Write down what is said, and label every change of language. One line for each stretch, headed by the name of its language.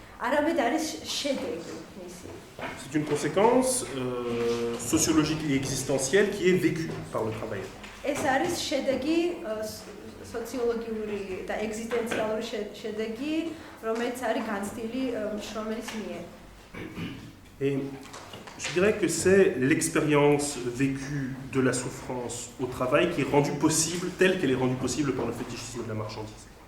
Georgian: არამედ არის შედეგი მისი.
French: C'est une conséquence sociologique et existentielle qui est vécue par le travailleur.
Georgian: ეს არის შედეგი სოციოლოგიური და ეგზისტენციალური შედეგი, რომელიც არის განცდილი მშრომელის მიერ.
French: Et je dirais que c'est l'expérience vécue de la souffrance au travail qui est rendue possible, telle qu'elle est rendue possible par le fétichisme de la marchandise.